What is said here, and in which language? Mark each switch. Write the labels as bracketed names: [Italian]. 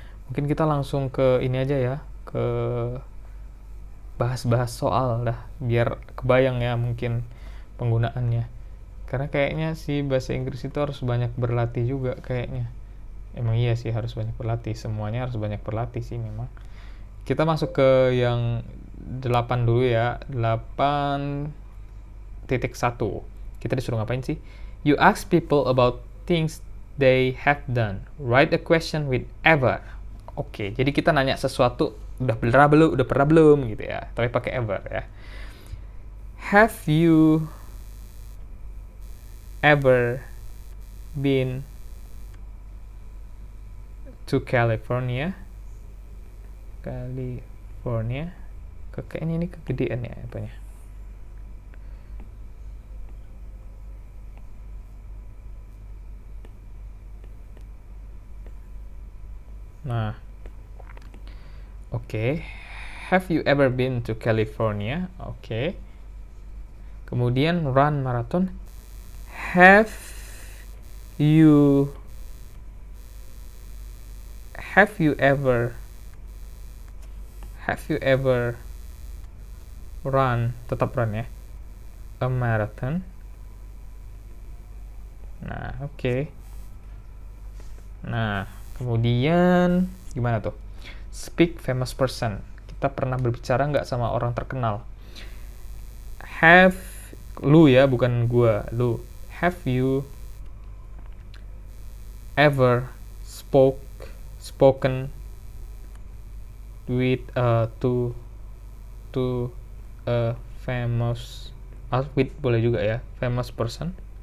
[Indonesian] Mungkin kita langsung ke ini aja ya, ke bahas-bahas soal dah biar kebayang ya mungkin penggunaannya, karena kayaknya si bahasa Inggris itu harus banyak berlatih juga kayaknya. Emang iya sih harus banyak berlatih, semuanya harus banyak berlatih sih memang. Kita masuk ke yang 8 dulu ya. 8.1. Kita disuruh ngapain sih? [English] You ask people about things they have done. Write a question with ever. [Indonesian] Oke, jadi kita nanya sesuatu udah pernah belum gitu ya. Tapi pakai ever ya. [English] Have you ever been to California? [Indonesian] Kayaknya ini kegedean ya apanya. Nah, oke. [English] Have you ever been to California? [Indonesian] Oke. Kemudian run marathon. [English] Have you ever run, [Indonesian] tetap run ya, [English] a marathon? [Indonesian] Nah, oke. Nah, kemudian gimana tuh? [English] Speak famous person. [Indonesian] Kita pernah berbicara nggak sama orang terkenal? Have, lu ya, bukan gua, lu. [English] Have you ever spoken with to a famous, with [Indonesian] boleh juga ya, [English] famous person.